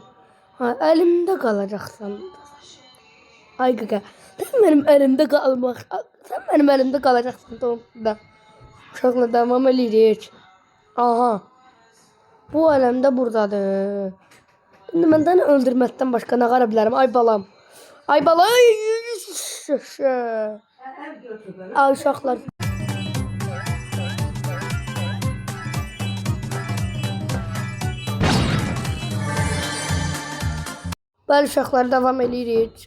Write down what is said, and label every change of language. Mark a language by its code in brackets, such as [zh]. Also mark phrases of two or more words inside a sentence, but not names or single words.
[tr] Ha, elimde kalacaksın. Ay kaka. Sen benim elimde kalacaksın. [az] Tamam da. Uşaqla devam edirik. Aha. [tr] Bu elimde buradadır. [az] Şimdi məndən öldürməkdən başqa nə qara bilərəm? Ay balam. Ay uşaqlar. Bəli uşaqlar devam edirik.